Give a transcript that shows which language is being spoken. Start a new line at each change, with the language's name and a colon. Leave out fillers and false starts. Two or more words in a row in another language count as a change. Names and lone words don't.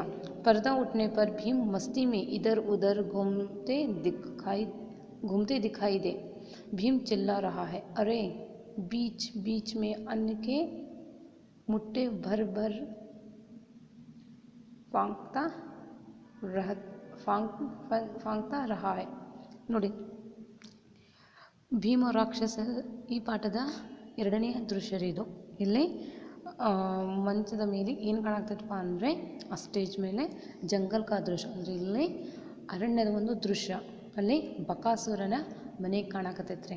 Hindi: पर्दा उठने पर भीम मस्ती में इधर उधर घूमते दिखाई दे। भीम चिल्ला रहा है, अरे! बीच बीच में अन्न के मुट्ठे भर भर फांकता रहा है ನೋಡಿ।
Kannada: ಭೀಮ ರಾಕ್ಷಸ ಈ ಪಾಠದ ಎರಡನೆಯ ದೃಶ್ಯ ಇದು। ಇಲ್ಲಿ ಮಂಚದ ಮೇಲೆ ಏನು ಕಾಣಾಗ್ತದಪ್ಪ ಅಂದರೆ ಆ ಸ್ಟೇಜ್ ಮೇಲೆ
Hindi: जंगल का
Kannada: ದೃಶ್ಯ, ಅಂದರೆ ಇಲ್ಲಿ ಅರಣ್ಯದ ಒಂದು ದೃಶ್ಯ। ಅಲ್ಲಿ ಬಕಾಸುರನ ಮನೆ ಕಾಣಕತ್ತೈತ್ರಿ।